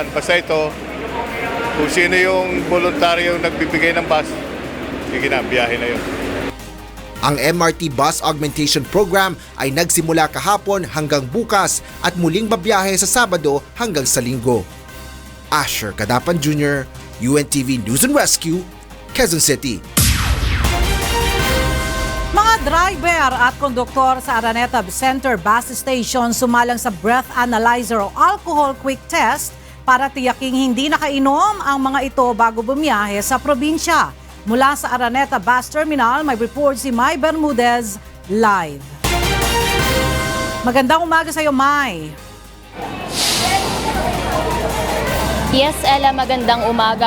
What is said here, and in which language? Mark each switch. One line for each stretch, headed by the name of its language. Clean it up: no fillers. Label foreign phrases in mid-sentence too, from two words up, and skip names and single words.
Filipino: Basta ito, kung sino yung voluntaryong nagbibigay ng bus, sige na, biyahe na yun. Ang MRT Bus Augmentation Program ay nagsimula kahapon hanggang bukas at muling babiyahe sa Sabado hanggang sa Linggo. Asher Cadapan Jr., UNTV News and Rescue, Quezon City. Mga driver at konduktor sa Araneta Center Bus Station sumalang sa
English: breath analyzer
Filipino: o
English: alcohol quick test
Filipino: para tiyaking hindi nakainom ang mga ito bago bumiyahe sa probinsya. Mula sa Araneta Bus Terminal, may report si Mai Bermudez live. Magandang umaga sa iyo, Mai. Yes, Ella, magandang umaga.